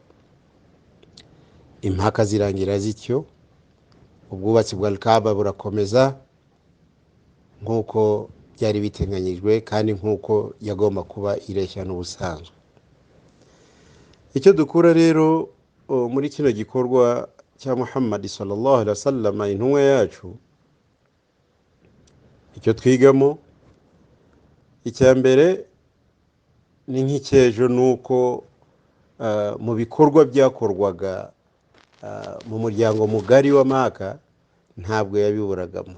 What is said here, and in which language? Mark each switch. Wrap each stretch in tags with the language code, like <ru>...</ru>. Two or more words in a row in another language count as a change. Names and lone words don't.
<rw>Impaka zirangira zityo, ubwubatsi bwa Kaaba burakomeza nk'uko byari biteganyijwe kandi nk'uko yagomba kuba ireshya n'ubusanzwe. Icyo dukura rero muri kino gikorwa cya Muhammad</rw> <ar>صلى الله عليه وسلم,</ar> <rw>intumwa yacu, icyo twigamo icya mbere ni nk'icyejo, nuko mu bikorwa byakorwaga mu muryango mugari wa MWAKA ntabwo yabiburagamo.</rw>